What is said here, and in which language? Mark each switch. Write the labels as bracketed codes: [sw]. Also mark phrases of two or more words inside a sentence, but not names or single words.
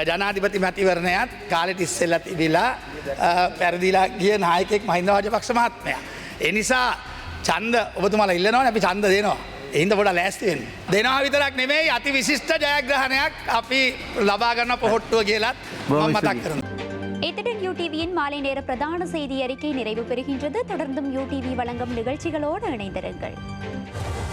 [si] ජනාධිපති මැතිවරණයත් කාලෙට ඉස්සෙල්ලා තිබිලා පෙරදිලා ගිය නායකයෙක් මහින්ද රාජපක්ෂ මහත්මයා. ඒ නිසා ඡන්ද ඔබතුමාලා ඉල්ලනවනේ අපි ඡන්ද දෙනවා. ඒ හින්දා පොඩ්ඩක් ලෑස්ති වෙන්න. දෙනවා විතරක් නෙමෙයි අති විශිෂ්ට ජයග්‍රහණයක් අපි ලබා ගන්න පොහොට්ටුව කියලාත් මම මතක් කරනවා. [ta] இத்துடன் யூடிவியின் மாலை நேர பிரதான செய்தி அறிக்கை நிறைவு பெறுகின்றது. தொடர்ந்தும் யூடிவி வழங்கும் நிகழ்ச்சிகளோடு இணைந்திருங்கள்.